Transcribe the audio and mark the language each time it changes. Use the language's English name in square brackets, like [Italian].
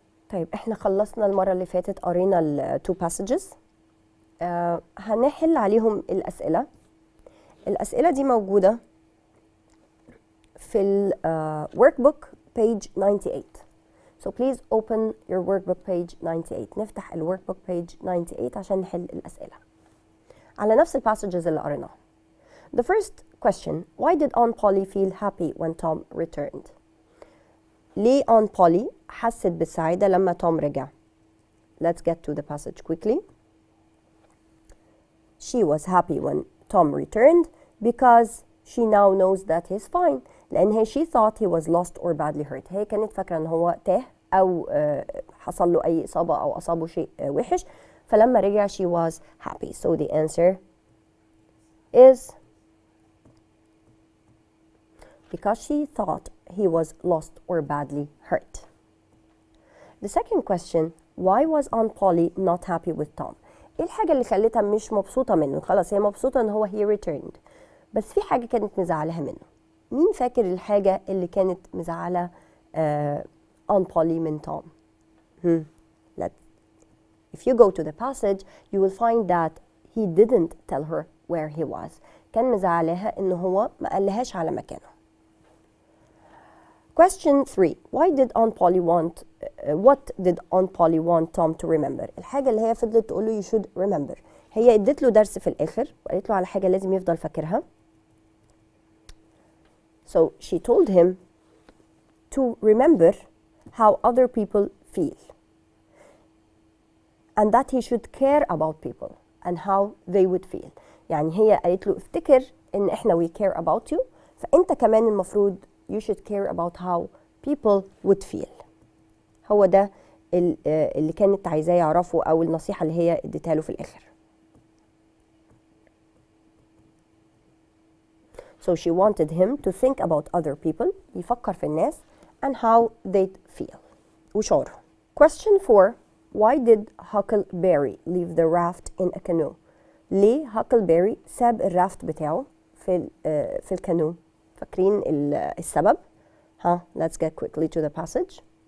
[Arabic] طيب احنا خلصنا المرة اللي فاتت، قرينا ال 2 passages. هنحل عليهم الأسئلة. الأسئلة دي موجودة في ال workbook page 98. [English] So please open your workbook page 98. [Arabic] نفتح ال workbook page 98 عشان نحل الأسئلة على نفس ال passages اللي قريناها. [English] The first question: Why did Aunt Polly feel happy when Tom returned? [Arabic] ليه Aunt Polly حست بالسعادة لما توم رجع؟ [English] Let's get to the passage quickly. She was happy when Tom returned because she now knows that he's fine. [Arabic] لأن [English] she thought he was lost or badly hurt. [Arabic] هي كانت فاكرة إن هو تاه أو حصل له أي إصابة أو أصابه شيء وحش، فلما رجع [English] she was happy. So the answer is because she thought he was lost or badly hurt. The second question: Why was Aunt Polly not happy with Tom? [Arabic] ايه الحاجة اللي خلتها مش مبسوطة منه؟ خلاص هي مبسوطة ان هو [English] he returned، [Arabic] بس في حاجة كانت مزعلها منه. مين فاكر الحاجة اللي كانت مزعلة Aunt Polly من توم؟ [English] If you go to the passage you will find that he didn't tell her where he was. [Arabic] كان مزعلها ان هو ما قالهاش على مكانه. [English] Question 3: Why did Aunt Polly want what did Aunt Polly want Tom to remember? [Arabic] الحاجة اللي هي فضلت تقول له [English] you should remember. [Arabic] هي ادت له درس في الآخر وقالت له على حاجة لازم يفضل فاكرها. [English] So she told him to remember how other people feel and that he should care about people and how they would feel. [Arabic] يعني هي قالت له افتكر ان احنا [English] we care about you، [Arabic] فانت كمان المفروض [English] you should care about how people would feel. [Arabic] هو ده اللي كانت عايزاه يعرفه أو النصيحة اللي هي اديتها له في الآخر. [English] So she wanted him to think about other people، [Arabic] يفكر في الناس [English] and how they'd feel [Arabic] وشعره. [English] Question 4: Why did Huckleberry leave the raft in a canoe? [Arabic] ليه Huckleberry ساب الرافت بتاعه في الكانو؟ فاكرين السبب؟ [English] Let's get quickly to the passage.